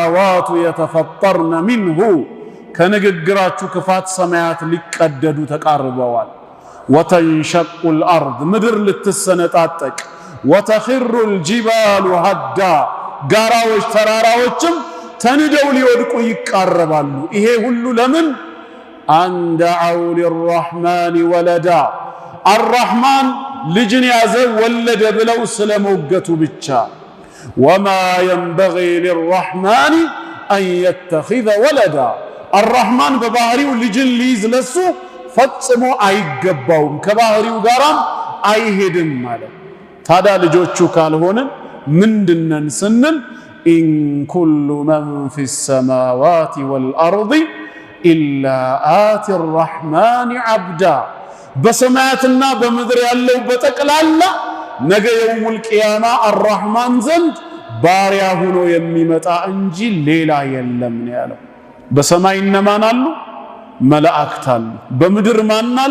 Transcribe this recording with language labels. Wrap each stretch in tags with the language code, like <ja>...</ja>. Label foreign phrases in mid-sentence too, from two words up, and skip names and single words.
<ar>السماوات يتفطرن منه</ar> <am>ከንግግራችሁ ክፋት ሰማያት ሊቀደዱ ተቃርበዋል።</am> <ar>وتنشق الأرض</ar> <am>ምድር ልትሰነጣጠቅ</am> <ar>وتخر الجبال هدا</ar> <am>ጋራዎች ተራራዎችም ተንደው ሊወድቁ ይቃረባሉ። ይሄ ሁሉ ለምን?</am> <ar>أن دعوا للرحمن ولدا الرحمن</ar> <am>ልጅን ያዘ ወለደ ብለው ስለሞገቱ ብቻ</am> <ar>وما ينبغي للرحمن أن يتخذ ولدا الرحمن</ar> <am>በባህሪው ልጅን ሊይዝ ለሱ ፈጽሞ አይገባውም፣ ከባህሪው ጋራም አይሄድም ማለት። ታዲያ ልጆቹ ካልሆነን ምንድነን ስንል</am> <ar>إن كل من في السماوات والأرض إلا آتي الرحمن عبدا</ar> <am>በሰማያትና በምድር ያለው በጠቅላላ ነገ</am> <ar>يوم القيامة</ar> <am>አርራህማን ዘንድ ባሪያ ሆኖ የሚመጣ እንጂ ሌላ የለም ነው ያለው። በሰማይ እነማን አሉ? መላእክት አሉ። በምድር ማን አለ?</am>